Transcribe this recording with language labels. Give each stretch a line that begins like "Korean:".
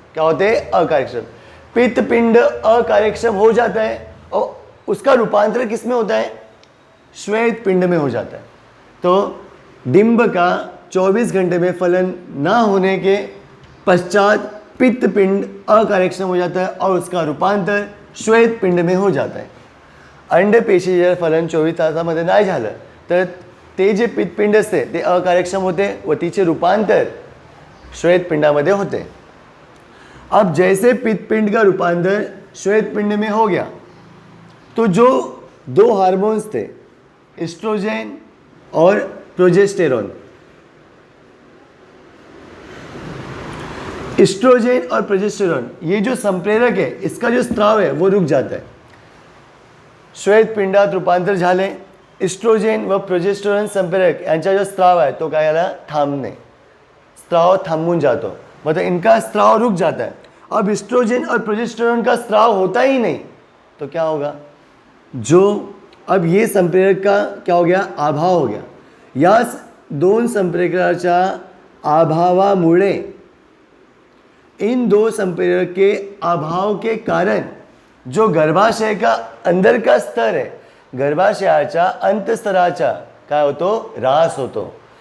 Hindi: क्या होते हैं अकार्यक्षम। पित्तपिंड अकार्यक्षम हो जाता है और उसका रूपांतर किस में होता है, श्वेत पिंड में हो जाता है। तो डिंब का 24 घंटे में फलन ना होने के पश्चात पित्तपिंड अकार्यक्षम हो जाता है और उसका रूपांतर श्वेत पिंड में हो जाता है।
Marathi: अंडपेशी जर फलन 24 तासामध्ये नाही झालं तर ते जे पित्तपिंड असते ते अकार्यक्षम होते व तिचे रूपांतर श्वेत पिंडामध्ये होते।
Hindi: अब जैसे पित्तपिंड का रूपांतर श्वेत पिंड में हो गया तो जो दो हार्मोन्स थे एस्ट्रोजन और प्रोजेस्टेरोन, एस्ट्रोजन और प्रोजेस्टेरोन ये जो संप्रेरक है इसका जो स्त्राव है वो रुक जाता है।
Marathi: श्वेत पिंडात रूपांतर झाले, एस्ट्रोजन व प्रोजेस्टेरोन संप्रेरक यांचा जो स्त्राव आहे तो काय याला थांबणे, स्त्राव थांबून जातो,
Hindi: मतलब इनका स्त्राव रुक जाता है। अब एस्ट्रोजन और प्रोजेस्टेरोन का स्त्राव होता ही नहीं तो क्या होगा, जो अब ये संप्रेरक का क्या हो गया, अभाव हो गया।
Marathi: या दोन संप्रेरकाच्या अभावामुळे,
Hindi: इन दो संप्रेरक के अभाव के कारण जो गर्भाशय का अंदर का स्तर है,
Marathi: गर्भाशयाच्या अंतस्तराचा काय होतो, ह्रास होतो।